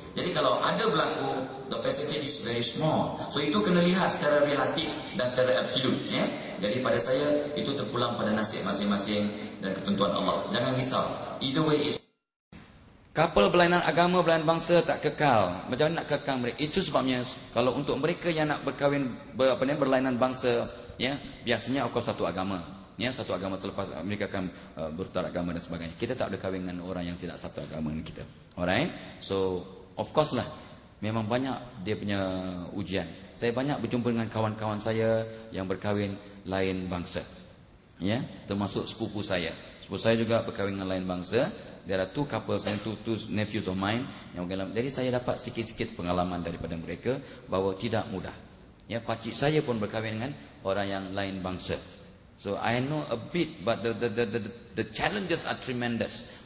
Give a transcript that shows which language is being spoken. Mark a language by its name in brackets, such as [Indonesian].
[Malay] Jadi kalau ada berlaku, [English] the percentage is very small. [Malay] So itu kena lihat secara relatif dan secara absolute ya. Jadi pada saya itu terpulang pada nasib masing-masing dan ketentuan Allah. Jangan risau. [English] Either way is couple [Malay] berlainan agama, berlainan bangsa tak kekal. Macam mana nak kekal mereka? Itu sebabnya kalau untuk mereka yang nak berkahwin berlainan bangsa ya, biasanya of course satu agama. Ya, satu agama, selepas mereka akan bertukar agama dan sebagainya. Kita tak boleh kahwin dengan orang yang tidak satu agama dengan kita. Alright? So of course lah, memang banyak dia punya ujian. Saya banyak berjumpa dengan kawan-kawan saya yang berkahwin lain bangsa. Ya, termasuk sepupu saya. Sepupu saya juga berkahwin dengan lain bangsa. [English] There are 2 couples and two nephews of mine [Malay] yang berkahwin. Jadi saya dapat sikit-sikit pengalaman daripada mereka bahawa tidak mudah. Ya, pakcik saya pun berkahwin dengan orang yang lain bangsa. [English] So I know a bit, but the challenges are tremendous.